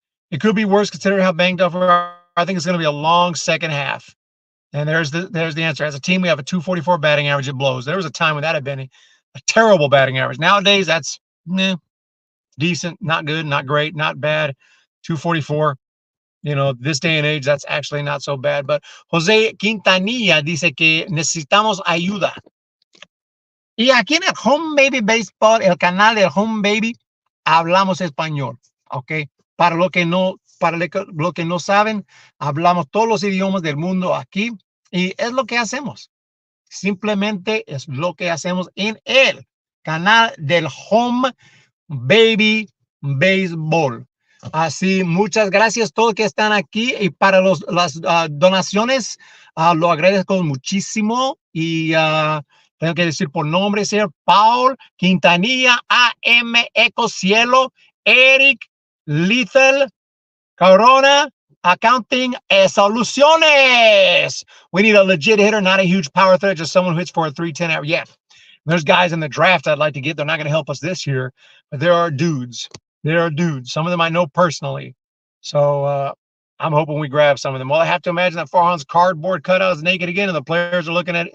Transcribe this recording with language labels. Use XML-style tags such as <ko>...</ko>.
<en>It could be worse considering how banged up we are. I think it's going to be a long second half. And there's the answer. As a team, we have a 244 batting average. It blows. There was a time when that had been a terrible batting average. Nowadays, that's decent, not good, not great, not bad. 244. You know, this day and age, that's actually not so bad.</en> <es>But Jose Quintanilla dice que necesitamos ayuda. Y aquí en el Home Baby Baseball, el canal del Home Baby, hablamos español, ¿ok? Para lo que no saben, hablamos todos los idiomas del mundo aquí y es lo que hacemos. Simplemente es lo que hacemos en el canal del Home Baby Baseball. Así, muchas gracias a todos que están aquí y para las donaciones, lo agradezco muchísimo y tengo que decir por nombre, señor Paul Quintanilla, AM Eco Cielo, Eric Lethal, Corona, Accounting Soluciones.</es> <en>We need a legit hitter, not a huge power threat, just someone who hits for a 310 out. Yeah, there's guys in the draft I'd like to get. They're not going to help us this year, but there are dudes. There are dudes. Some of them I know personally. So I'm hoping we grab some of them. Well, I have to imagine that Farhan's cardboard cutout is naked again, and the players are looking at it.</en>